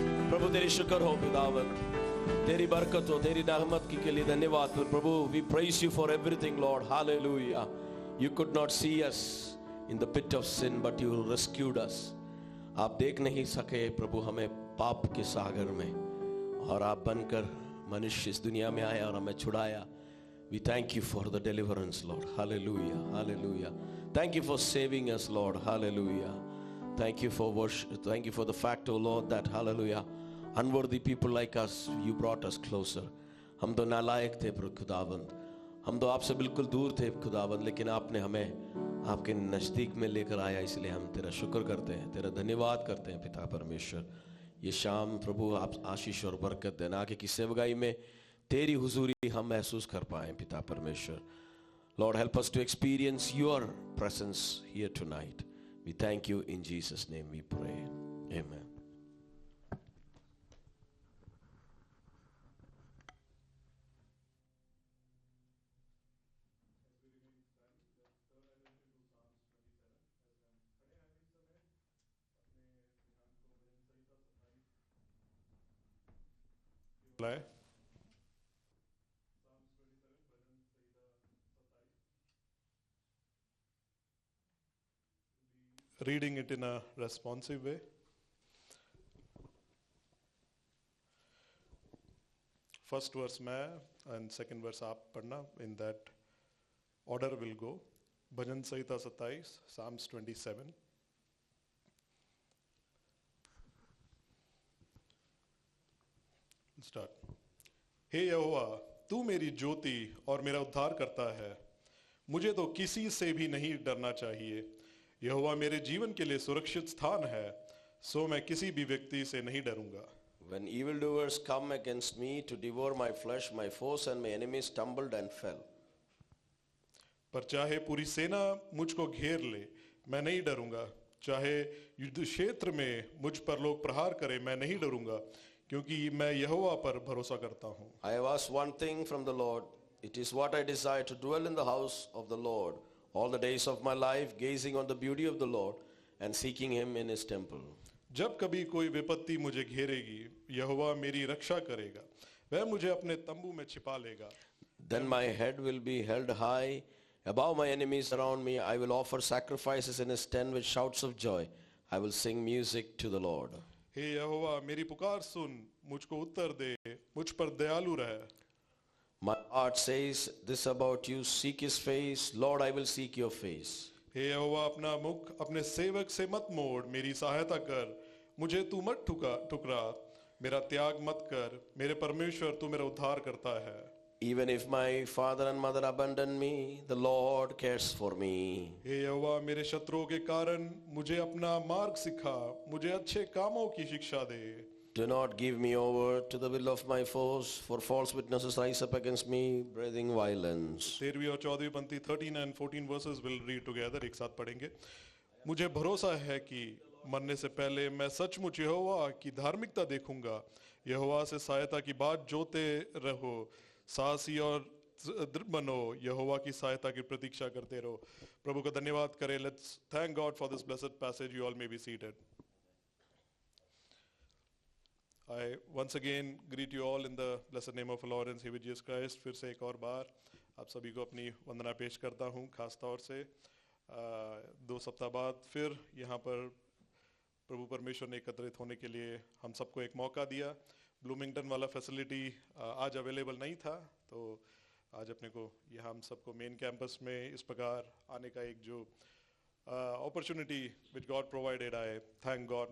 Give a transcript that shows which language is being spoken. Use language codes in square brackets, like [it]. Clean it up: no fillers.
[hi] प्रभु तेरी शुक्र हो खुदावन, तेरी बरकत हो, तेरी रहमत के लिए धन्यवाद प्रभु। [en] We praise you for everything Lord. Hallelujah. You could not see us in the pit of sin but you rescued us. [hi] आप देख नहीं सके प्रभु हमें पाप के सागर में, और आप बनकर मनुष्य इस दुनिया में आया और हमें छुड़ाया। [en] We thank you for the deliverance, Lord. Hallelujah. Hallelujah. Thank you for saving us, Lord. Hallelujah. Thank you for worship. Thank you for the fact, oh Lord, that hallelujah, unworthy people like us, you brought us closer. [hi] हम तो नालायक थे प्रभु खुदावंद, हम तो आपसे बिल्कुल दूर थे खुदावंद, लेकिन आपने हमें आपके नजदीक में लेकर आया। इसलिए हम तेरा शुक्र करते हैं, तेरा धन्यवाद करते हैं पिता परमेश्वर। ये शाम प्रभु आप आशीष और बरकत देना, आगे की सेवगाई में तेरी हुजूरी हम महसूस कर पाएं पिता परमेश्वर। [en] Lord, help us to experience your presence here tonight. We thank you in Jesus' name we pray. Amen. Reading it in a responsive way. First verse मैं and second verse [hi] आप पढ़ना, [en] in that order will go. [hi] Bhajan Samhita 27, [en] Psalms 27. Start. [hi] हे यहोवा, तू मेरी ज्योति और मेरा उद्धार करता है, मुझे तो किसी से भी नहीं डरना चाहिए। यहोवा मेरे जीवन के लिए सुरक्षित स्थान है, सो मैं किसी भी व्यक्ति से नहीं डरूंगा। [en] When evildoers come against me to devour my flesh, my foes and my enemies stumbled and fell. [hi] पर चाहे पूरी सेना मुझको घेर ले, मैं नहीं डरूंगा। चाहे युद्ध क्षेत्र में मुझ पर लोग प्रहार करें, मैं नहीं डरूंगा, क्योंकि मैं यहोवा पर भरोसा करता हूँ। [en] I have asked one thing from the Lord. It is what I desire, to dwell in the house of the Lord all the days of my life, gazing on the beauty of the Lord and seeking him in his temple. [hi] जब कभी कोई विपत्ति मुझे घेरेगी, यहोवा मेरी रक्षा करेगा, वह मुझे अपने तंबू में छिपा लेगा। [en] Then my head will be held high above my enemies around me. I will offer sacrifices in his tent with shouts of joy. I will sing music to the Lord. [hi] हे यहोवा मेरी पुकार सुन, मुझको उत्तर दे, मुझ पर दयालु रह। [en] My heart says this about you, seek his face. Lord, I will seek your face. [hi] हे यहोवा अपना मुख अपने सेवक से मत मोड़, मेरी सहायता कर, मुझे तू मत ठुकरा। मेरा त्याग मत कर, मेरे परमेश्वर तू मेरा उद्धार करता है। [en] Even if my father and mother abandon me, the Lord cares for me. [hi] हे यहोवा, मेरे शत्रुओं के कारण मुझे अपना मार्ग सिखा, मुझे अच्छे कामों की शिक्षा दे। [en] Do not give me over to the will of my foes, for false witnesses rise up against me, breathing violence. [hi] 13वीं और 14वीं पंक्ति [en] 13 and 14 verses will read together, [hi] एक साथ पढ़ेंगे। मुझे भरोसा है कि मरने से पहले मैं सचमुच यहोवा की धार्मिकता देखूंगा। यहोवा से सहायता की बात जोते रहो, साहसी और दृढ़ बनो, यहोवा की सहायता की प्रतीक्षा करते रहो। प्रभु का धन्यवाद करें। [en] Let's thank God for this blessed passage. You all may be seated. I once again greet you all in the blessed name of our Lord and Savior Jesus Christ। [hi] फिर से एक और बार आप सभी को अपनी वंदना पेश करता हूँ। खास तौर से 2 सप्ताह बाद फिर यहाँ पर प्रभु परमेश्वर ने एकत्रित होने के लिए हम सबको एक मौका दिया। ब्लूमिंगटन वाला फैसिलिटी आज अवेलेबल नहीं था, तो आज अपने को यहाँ हम सबको मेन कैंपस में इस प्रकार आने का एक जो opportunity [en] Which God provided, I thank God.